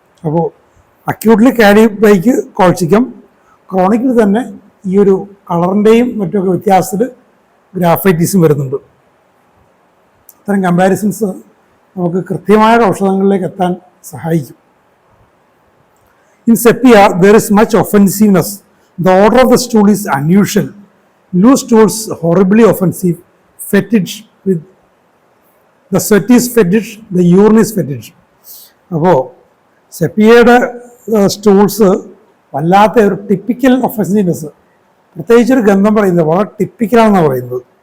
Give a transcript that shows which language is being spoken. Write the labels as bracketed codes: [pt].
[ml] അപ്പോൾ അക്യൂട്ട്ലി കാലിബൈക്ക് കോൾച്ചിക്കം, ക്രോണിക്കിൽ തന്നെ ഈ ഒരു കളറിൻ്റെയും മറ്റൊക്കെ വ്യത്യാസത്തിൽ ഗ്രാഫൈറ്റീസും വരുന്നുണ്ട്. ഇത്തരം കമ്പാരിസൺസ് നമുക്ക് കൃത്യമായ ഔഷധങ്ങളിലേക്ക് എത്താൻ സഹായിക്കും. [en] In sepia, there is much offensiveness. The odor of the stool is unusual. Loose stools horribly offensive. Fetid with the sweat is fetid, the urine is fetid. [ml] അപ്പോൾ സെപ്പിയയുടെ സ്റ്റൂൾസ് വല്ലാത്ത ഒരു ടിപ്പിക്കൽ ഒഫൻസീവ്നെസ്, പ്രത്യേകിച്ചൊരു ഗന്ധം പറയുന്നത് വളരെ ടിപ്പിക്കലാണെന്നാണ് പറയുന്നത്.